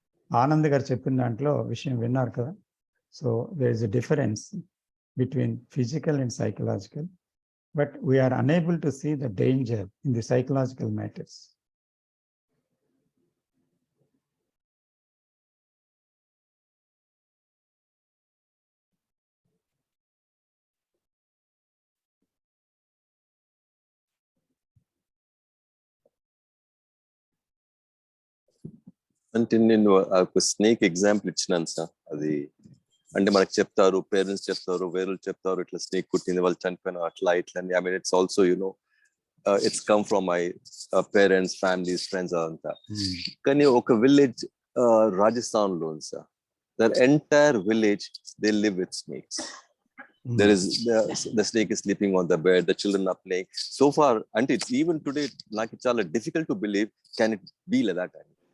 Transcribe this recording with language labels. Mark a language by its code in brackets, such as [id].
[te] ఆనంద్ గారు చెప్పిన దాంట్లో విషయం విన్నారు కదా. [en] So there is a difference between physical and psychological, but we are unable to see the danger in the psychological matters. [te] అంటే నేను ఒక స్నేక్ ఎగ్జాంపుల్ ఇచ్చినాను సార్. అది అంటే మనకు చెప్తారు, పేరెంట్స్ చెప్తారు, వేరే చెప్తారు, ఇట్లా స్నేక్ కుట్టింది, వాళ్ళు చనిపోయిన అట్లా ఇట్లా. [en] I mean it's also it's come from my parents, families, friends అదంతా. [te] కానీ ఒక విలేజ్ రాజస్థాన్ లో ఉంది sir. [en] There entire village they live with snakes. There is the snake is sleeping on the bed, the children are playing. So far, and it's even today, like it's all difficult to believe, can it be like that?